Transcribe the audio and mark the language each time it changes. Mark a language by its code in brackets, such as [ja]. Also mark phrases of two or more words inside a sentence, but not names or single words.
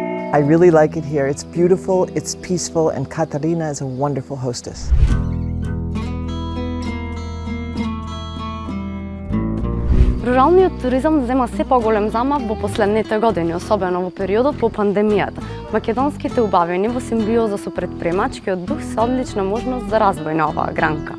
[en] I really like it here. It's beautiful, it's peaceful, and Katarina is a wonderful hostess. [mk] Руралниот туризам зема се поголем замав во последните години, особено во периодот по пандемијата. Македонските убавени во симбиоза со претприемачкиот дух се одлична можност за развој на оваа гранка.